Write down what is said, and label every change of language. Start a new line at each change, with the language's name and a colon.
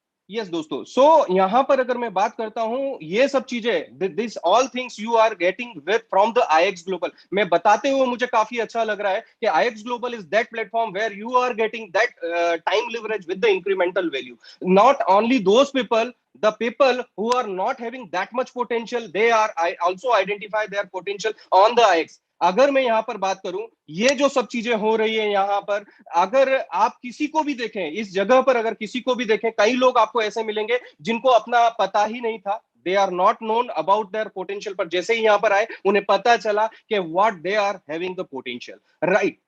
Hindi: Yes दोस्तों, सो यहां पर अगर मैं बात करता हूं, ये सब चीजें,
English: this all things you are getting with from the
Hindi: iXglobal. मैं बताते हुए मुझे काफी अच्छा लग रहा है कि
English: iXglobal is that platform where you are getting that time leverage with the incremental value. Not only those people, the people who are not having that much potential, they are also identify their potential on the iX.
Hindi: अगर मैं यहाँ पर बात करूं, ये जो सब चीजें हो रही है यहाँ पर, अगर आप किसी को भी देखें इस जगह पर, अगर किसी को भी देखें, कई लोग आपको ऐसे मिलेंगे जिनको अपना पता ही नहीं था,
English: they are not known about their potential,
Hindi: पर जैसे ही यहाँ पर आए उन्हें पता चला कि
English: what they are having the potential,
Hindi: right.